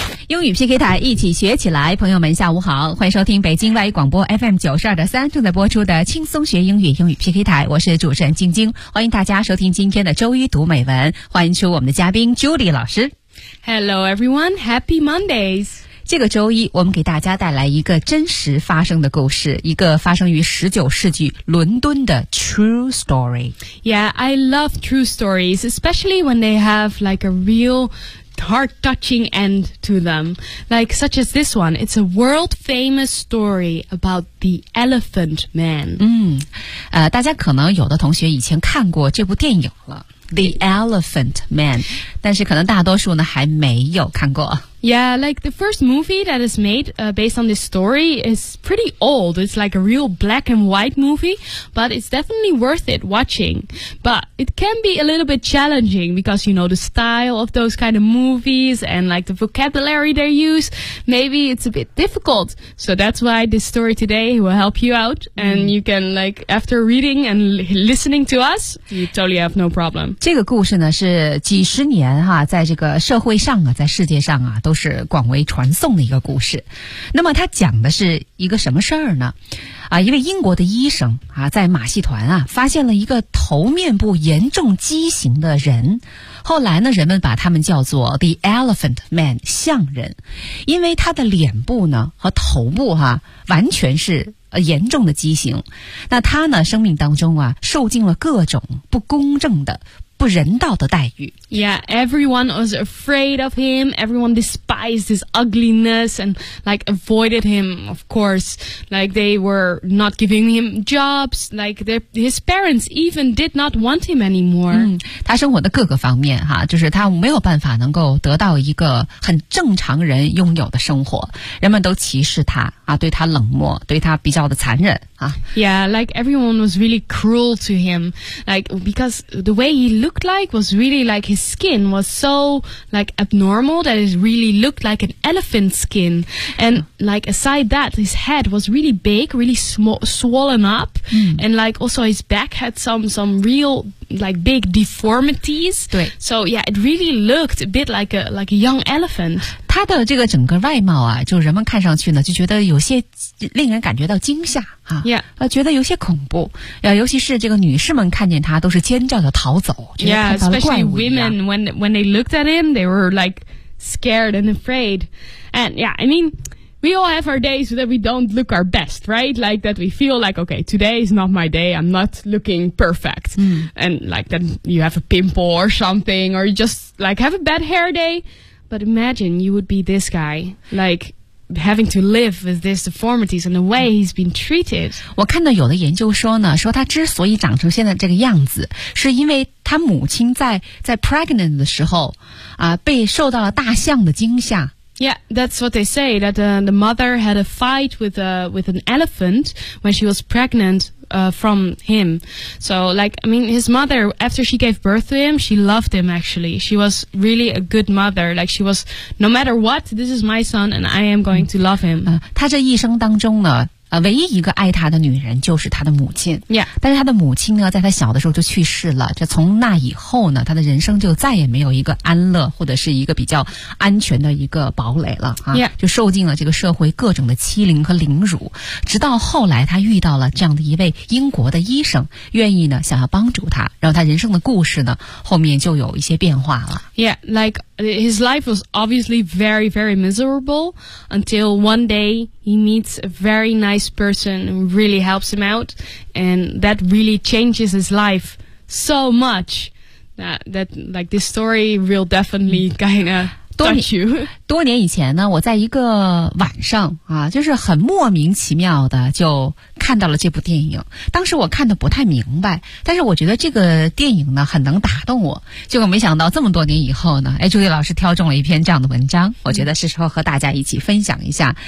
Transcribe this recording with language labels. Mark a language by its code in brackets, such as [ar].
[zh] 英语 PK 台，一起学起来。朋友们下午好，欢迎收听北京外语广播 FM92.3 正在播出的轻松学英语英语 PK 台，我是主持人晶晶，欢迎大家收听今天的周一读美文，欢迎出我们的嘉宾 Julie 老师。 [en] Hello everyone, Happy Mondays。 [zh] 这个周一我们给大家带来一个真实发生的故事，一个发生于19世纪伦敦的 [en] true story。 Yeah, I love true stories, especially when they have like a real heart-touching end to them, like such as this one. It's a world-famous story about the Elephant Man. [zh] 大家可能有的同学以前看过这部电影了。 The Elephant Man, 但是可能大多数呢还没有看过。 [en] Yeah, like the first movie that is made, based on this story is pretty old. It's like a real black and white movie, but it's definitely worth it watching. But it can be a little bit challenging because, you know, the style of those kind of movies and like the vocabulary they use, maybe it's a bit difficult. So that's why this story today will help you out. And you can like, after reading and listening to us, you totally have no problem. [zh] 这个故事呢是几十年哈，在这个社会上啊，在世界上啊，都是广为传颂的一个故事。那么它讲的是一个什么事儿呢？一位英国的医生啊，在马戏团啊，发现了一个头面部严重畸形的人。后来呢，人们把他们叫做 The Elephant Man, 象人。因为他的脸部呢，和头部啊，完全是严重的畸形。那他呢，生命当中啊，受尽了各种不公正的不人道的待遇。 [en] Yeah, everyone was afraid of him. Everyone despised his ugliness and like avoided him, of course. Like they were not giving him jobs. Like his parents even did not want him anymore. [zh] 他生活的各个方面哈，就是他没有办法能够得到一个很正常人拥有的生活。人们都歧视他啊，对他冷漠，对他比较的残忍啊。 [en] Yeah, like everyone was really cruel to him. Like because the way he looked like was really like his skin was so like abnormal that it really looked like an elephant skin, and like aside that his head was really big, really swollen up, and like also his back had some real like big deformities. [zh] 对， [en] so yeah, it really looked a bit like a young elephant. [zh] 他的这个整个外貌啊，就人们看上去呢就觉得有些令人感觉到惊吓啊， [en] yeah. [zh] 觉得有些恐怖，尤其是这个女士们看见他都是尖叫的逃走，觉得看到了怪物一样。 [en] Yeah, especially women when they looked at him, they were like scared and afraid. And yeah, I mean,We all have our days that we don't look our best, right? Like that we feel like, okay, today is not my day. I'm not looking perfect. And like that you have a pimple or something, or you just like have a bad hair day. But imagine you would be this guy, like having to live with these deformities and the way he's been treated. [zh] 我看到有的研究说呢，说他之所以长成现在这个样子，是因为他母亲在 pregnant 的时候啊，被受到了大象的惊吓。 [en] Yeah, that's what they say, that the mother had a fight with an elephant when she was pregnant, from him. So, like, I mean, his mother, after she gave birth to him, she loved him, actually. She was really a good mother. Like, she was, no matter what, this is my son, and I am going to love him. [zh] 他这一生当中呢唯一一个爱他的女人就是他的母亲、 [en] yeah. [zh] 但是他的母亲呢在他小的时候就去世了，这从那以后呢他的人生就再也没有一个安乐或者是一个比较安全的一个堡垒了、啊 [en] yeah. [zh] 就受尽了这个社会各种的欺凌和凌辱，直到后来他遇到了这样的一位英国的医生，愿意呢想要帮助他，然后他人生的故事呢后面就有一些变化了。 [en] Yeah, like his life was obviously very very miserable until one day he meets a very niceperson really helps him out, and that really changes his life so much that, that like this story will definitely kind of touch you. [zh] 多年以前呢，我在一个晚上啊，就是很莫名其妙的就看到了这部电影，当时我看的不太明白，但是我觉得这个电影呢很能打动我，结果没想到这么多年以后呢，哎，朱迪老师挑中了一篇这样的文章，我觉得是时候和大家一起分享一下。